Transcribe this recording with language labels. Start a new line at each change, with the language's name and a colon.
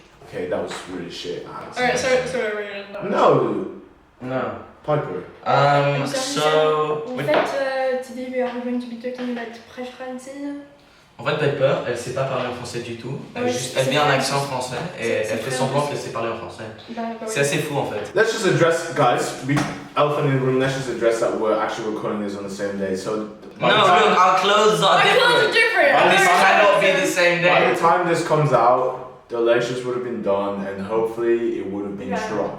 English: Okay, that was really shit. Alright, sorry, we're gonna... No, Piper. So...
French: En fait,
English: today we are going to be talking about preferences.
French: En fait, Piper, elle sait pas parler en français du tout. Elle vient un accent français et elle fait semblant qu'elle sait parler en français. C'est assez fou en fait.
English: Let's just address, guys, elephant in the room, let's just address that we're actually recording this on the same day. So, our clothes are different. Our clothes are different! This cannot be the same day. By the time this comes out, the lectures would have been done and hopefully it would have been strong.